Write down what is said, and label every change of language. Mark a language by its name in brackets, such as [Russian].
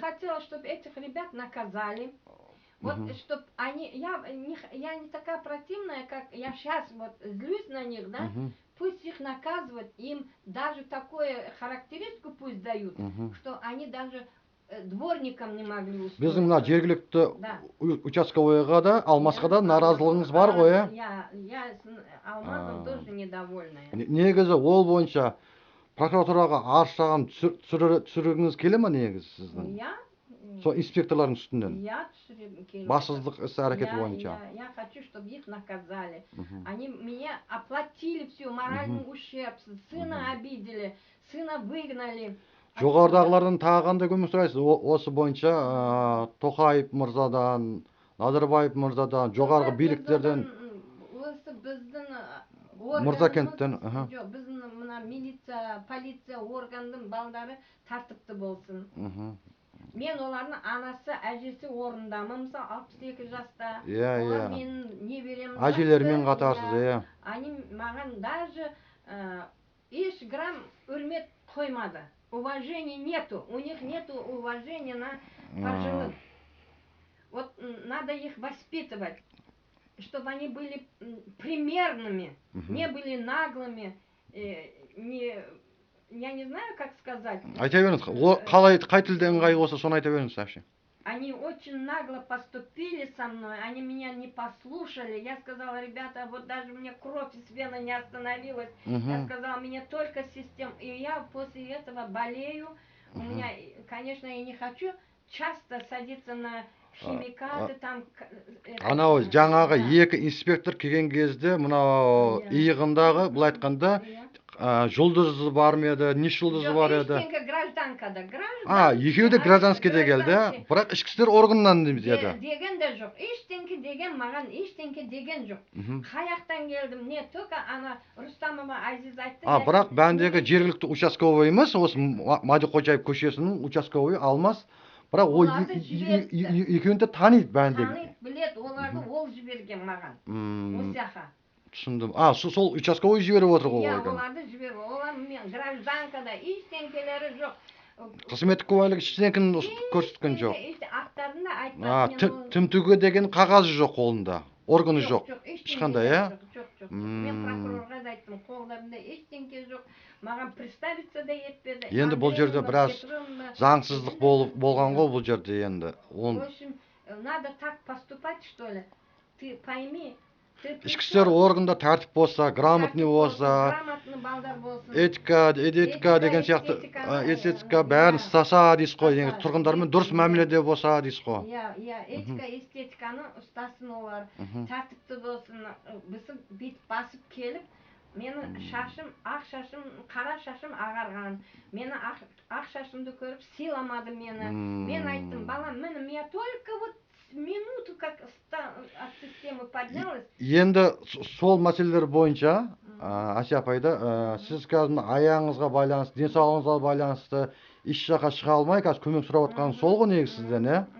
[Russian] хотела, чтобы этих ребят наказали. Вот, чтобы они... Я не такая противная, как я сейчас вот злюсь на них, да? Пусть их наказывают, им даже такую характеристику пусть дают, что они даже дворникам не могли устроить. [Kazakh] Біздің мына жергілікті участковыйға да, Алмасқа да наразылығыңыз бар ғой, иә? [Russian] Я с Алмазом тоже недовольная. [Kazakh] Негізі ол бойынша прокуратураға арыз шағым түсіргіңіз келе ма негізі сіздің? Иә. Сол инспекторлардың үстінен? Иә, түсіргім келе. Бассыздық іс әрекеті бойынша? [Russian] Я хочу, чтобы их наказали. Они меня оплатили все, моральный ущерб, сына обидели, сына выгнали. [Kazakh] Жоғарыдағылардан тағы қандай көмек сұрайсыз? Осы бойынша Тоқаев мырзадан, Назарбаев мырзадан, жоғарғы биліктерден, осы біздің Мырзакенттен, жоқ, біздің мына милиция, полиция органының балдары тәртіпті болсын. Мен олардың анасы, әжесі орындамын, мысалы 62 жаста. Олар менің неберем. Әжелермен қатарсыз, иә. Они маған даже еш грамм үрмет қоймады. [Russian] Уважения нету, у них нету уважения на пожилых. Вот надо их воспитывать, чтобы они были примерными, не были наглыми, я не знаю, как сказать. [Kazakh] Айта беріңіз, қай тілде ыңғайлы болса, соны айта беріңіз, вообще. [Russian] Они очень нагло поступили со мной, они меня не послушали. Я сказала, ребята, вот даже мне кровь из вены не остановилась. Я сказала, мне только система. И я после этого болею. У меня, конечно, я не хочу часто садиться на химикаты там. [Kazakh] Анау жаңағы екі инспектор келген кезде, мынау иығындағы, былай айтқанда, жұлдызы бар ма еді, не жұлдызы бар еді? Ештеңке гражданкада. Екеуі де гражданскийде келді, бірақ ішкі істер органынан деді. Деген де жоқ. Ештеңке деген маған ештеңке деген жоқ. Қаяқтан келдім, [Russian] не только [Kazakh] ана Рустамова Азиз айтты. Бірақ бәндегі жергілікті участковый емес, осы Мадиқожаев көшесінің участковый Алмас. Бірақ ол екеуін де таниды бәндегі. Таниды, біледі, оларды ол жіберген маған. Осяқа. Түсіндім. Сол участковый жіберіп отыр ғой. Иә, оларды жіберіп. Олар мен гражданкада ештеңкелері жоқ. Қызметтік куәлік ештеңкені көрсеткен жоқ. Аттарында айтпады. Тімтігі деген қағазы жоқ қолында. Органы жоқ. Ешқандай, иә? Жоқ. Мен прокурорға да айттым, қолдарында ештеңке жоқ. Маған представиться да етпеді. Енді бұл жерде біраз заңсыздық болған ғой бұл жерде енді. [Russian] В общем, надо так поступать, что ли? ты пойми, ты [Kazakh] ішкі істер органда тәртіп болса, грамотный болса, грамотный балдар болсын. этика деген сияқты эстетика бәрін ұстаса дейсіз ғой, негізі тұрғындармен дұрыс мәміледе болса дейсіз ғой. Иә, этика, эстетиканы ұстасын олар, тәртіпті болсын. Бізді бүйтіп басып келіп, мені шашым, ақ шашым, қара шашым ағарған. Мені ақ шашымды көріп сыйламады мені. Мен айттым, балам, міне, [Russian] я только вот минуту как от системы поднялась. [Kazakh] Енді сол мәселелер бойынша Ася апайда сіз қазір аяғыңызға байланысты, денсаулығыңызға байланысты еш жаққа шыға алмай, қазір көмек сұрап отқаныңыз сол ғой негізі сізден, иә?